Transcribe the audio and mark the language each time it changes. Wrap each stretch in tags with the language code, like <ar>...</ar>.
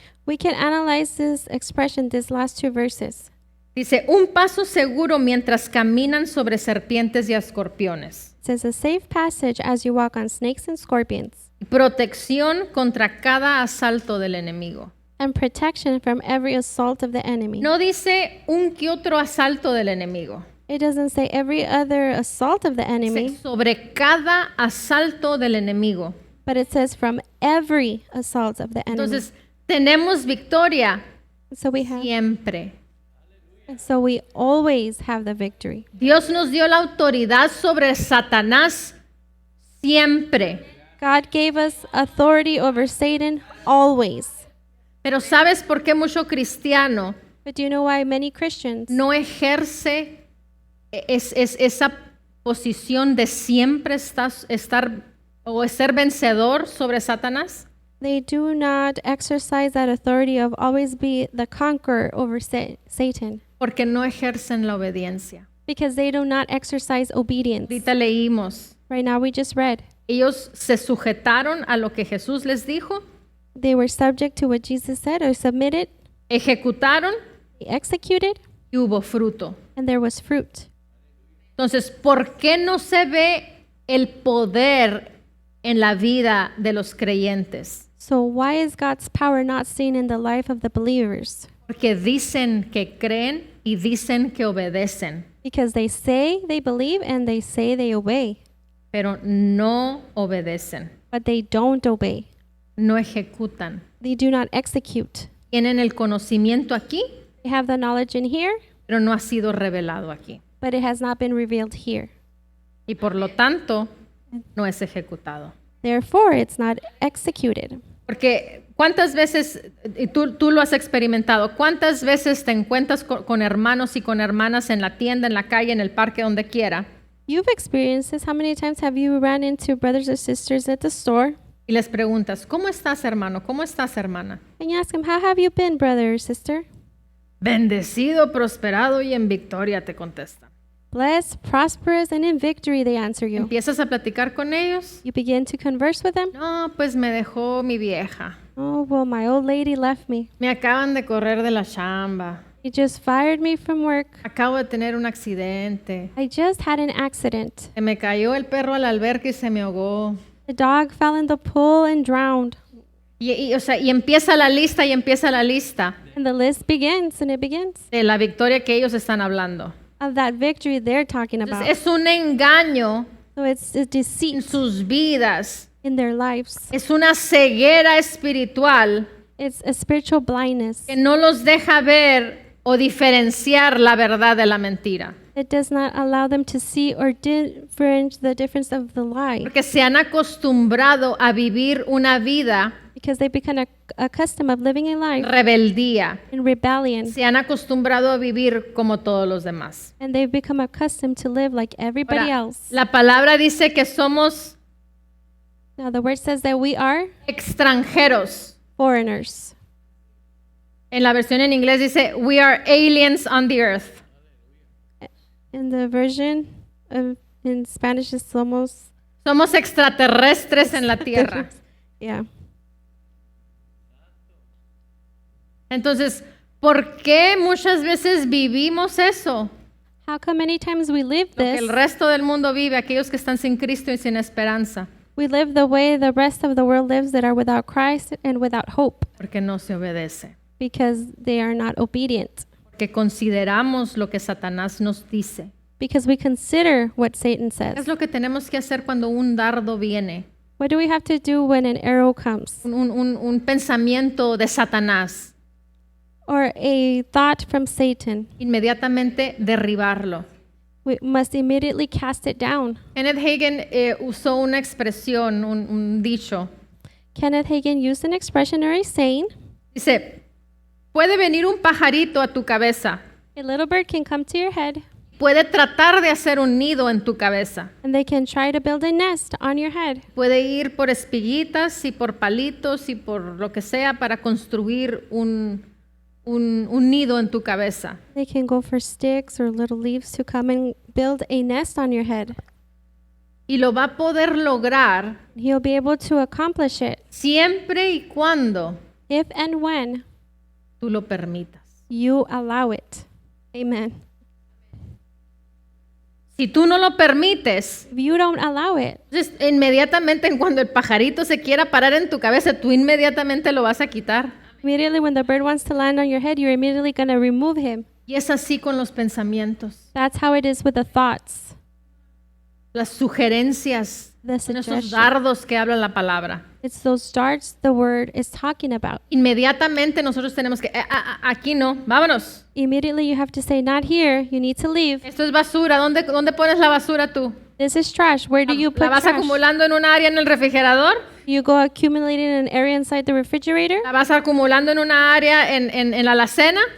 <en>we can analyze this expression, these last two verses.</en> <es>Dice, un paso seguro mientras caminan sobre serpientes y escorpiones.</es> <en>It says, a safe passage as you walk on snakes and scorpions,</en> <es>Protección contra cada asalto del enemigo.</es> <en>and protection from every assault of the enemy.</en> <es>No dice un que otro asalto del enemigo.</es> <en>It doesn't say every other assault of the</en> <es>Dice</es> <en>enemy,</en> <es>sobre cada asalto del enemigo.</es> <en>but it says from every assault of the enemy.</en> <es>Entonces, tenemos victoria</es> <en>So we have,</en> <es>siempre.</es> <en>so we always have the victory.</en> <es>Dios nos dio la autoridad sobre Satanás siempre.</es> <en>God gave us authority over Satan always.</en> <es>Pero ¿sabes por qué mucho cristiano</es> <en>But do you know why many Christians</en> <es>no ejerce esa posición de siempre estar o ser vencedor sobre Satanás?</es> <en>they do not exercise that authority of always be the conqueror over Satan?</en> <es>Porque no ejercen la obediencia.</es> <en>Because they do not exercise obedience.</en> <es>Ahorita leímos.</es> <en>Right now we just read.</en> <es>Ellos se sujetaron a lo que Jesús les dijo,</es> <en>They were subject to what Jesus said or submitted.</en> <es>ejecutaron</es> <en>They executed</en> <es>y hubo fruto.</es> <en>and there was fruit.</en> <es>Entonces, ¿por qué no se ve el poder en la vida de los creyentes?</es> <en>So why is God's power not seen in the life of the believers?</en> <es>Porque dicen que creen y dicen que obedecen,</es> <en>Because they say they believe and they say they obey,</en> <es>pero no obedecen,</es> <en>but they don't obey.</en> <es>no ejecutan.</es> <en>They do not execute.</en> <es>Tienen el conocimiento aquí,</es> <en>They have the knowledge in here,</en> <es>pero no ha sido revelado aquí.</es> <en>but it has not been revealed here.</en> <es>Y por lo tanto, no es ejecutado.</es> <en>Therefore, it's not executed.</en> <es>Porque ¿Cuántas veces, y tú lo has experimentado, cuántas veces te encuentras con hermanos y con hermanas en la tienda, en la calle, en el parque, donde quiera?</es> <en>You've experienced this. How many times have you run into brothers or sisters at the store</en> <es>Y les preguntas, ¿cómo estás, hermano? ¿Cómo estás, hermana?</es> <en>and you ask them, how have you been, brother or sister?</en> <es>Bendecido, prosperado y en victoria, te contestan.</es> <en>Blessed, prosperous, and in victory, they answer you.</en> <es>¿Empiezas a platicar con ellos?</es> <en>You begin to converse with them.</en> <es>No, pues me dejó mi vieja.</es> <en>Oh, well, my old lady left me.</en> <es>Me acaban de correr de la chamba.</es> <en>He just fired me from work.</en> <es>Acabo de tener un accidente.</es> <en>I just had an accident.</en> <es>Se me cayó el perro a la alberca y se me ahogó.</es> <en>The dog fell in the pool and drowned.</en> <es>O sea, y empieza la lista y empieza la lista</es> <en>And the list begins and it begins</en> <es>de la victoria que ellos están hablando.</es> <en>of that victory they're talking about.</en> <es>Entonces, es un engaño</es> <en>So it's a</en> <es>en</es> <en>deceit</en> <es>sus vidas.</es> <en>in their lives.</en> <es>Es una ceguera espiritual</es> <en>It's a spiritual blindness.</en> <es>que no los deja ver o diferenciar la verdad de la mentira.</es> <en>It does not allow them to see or differentiate the difference of the lie</en> <es>Porque se han acostumbrado a vivir una vida</es> <en>because they become accustomed of living a life</en> <es>rebeldía.</es> <en>in rebellion</en> <es>Se han acostumbrado a vivir como todos los demás.</es> <en>and they've become accustomed to live like everybody</en> <es>Ahora,</es> <en>else.</en> <es>la palabra dice que somos</es> <en>Now the word says that we are</en> <es>extranjeros.</es> <en>foreigners.</en> <es>En la versión en inglés dice,</es> <en>we are aliens on the earth. In the version in Spanish is</en> <es>somos Somos extraterrestres en la tierra.</es> <en>yeah.</en> <es>Entonces, ¿por qué muchas veces vivimos eso?</es> <en>How come many times we live</en> <es>Lo que</es> <en>this?</en> <es>el resto del mundo vive, aquellos que están sin Cristo y sin esperanza,</es> <en>We live the way the rest of the world lives that are without Christ and without hope</en> <es>porque no se obedece.</es> <en>because they are not obedient.</en> <es>Porque consideramos lo que Satanás nos dice.</es> <en>Because we consider what Satan</en> <es>Es</es> <en>says.</en> <es>lo que tenemos que hacer cuando un dardo viene,</es> <en>What do we have to do when an arrow comes</en> <es>un pensamiento de Satanás.</es> <en>or a thought from Satan?</en> <es>Inmediatamente derribarlo.</es> <en>We must immediately cast it down.</en> <es>Kenneth Hagin usó una expresión, un dicho.</es> <en>Kenneth Hagin used an expression or a saying,</en> <es>Dice, puede venir un pajarito a tu cabeza,</es> <en>a little bird can come to your head</en> <es>puede tratar de hacer un nido en tu cabeza,</es> <en>and they can try to build a nest on your head.</en> <es>puede ir por espiguitas y por palitos y por lo que sea para construir un nido en tu cabeza.</es> <en>They can go for sticks or little leaves to come and build a nest on your head.</en> <es>Y lo va a poder lograr</es> <en>He'll be able to accomplish it</en> <es>siempre y cuando</es> <en>if and when</en> <es>tú lo permitas.</es> <en>you allow it. Amen.</en> <es>Si tú no lo permites,</es> <en>If you don't allow it,</en> <es>entonces inmediatamente en cuando el pajarito se quiera parar en tu cabeza, tú inmediatamente lo vas a quitar.</es> <en>immediately when the bird wants to land on your head, you're immediately going to remove him.</en> <es>Y es así con los pensamientos,</es> <en>That's how it is with the thoughts,</en> <es>las sugerencias,</es> <en>the</en> <es>en esos</es> <en>suggestions.</en> <es>dardos que habla la palabra.</es> <en>It's those darts the word is talking about.</en> <es>Inmediatamente nosotros tenemos que, aquí no, vámonos.</es> <en>Immediately you have to say, not here, you need to leave.</en> <es>Esto es basura, ¿dónde pones la basura tú?</es> <en>This is trash. Where do you</en> <es>¿La</es> <en>put</en> <es>vas</es> <en>trash?</en> <es>acumulando en un área en el refrigerador?</es> <en>You go accumulating in an area inside the refrigerator?</en> <es>¿La vas acumulando en una área en la alacena?</es>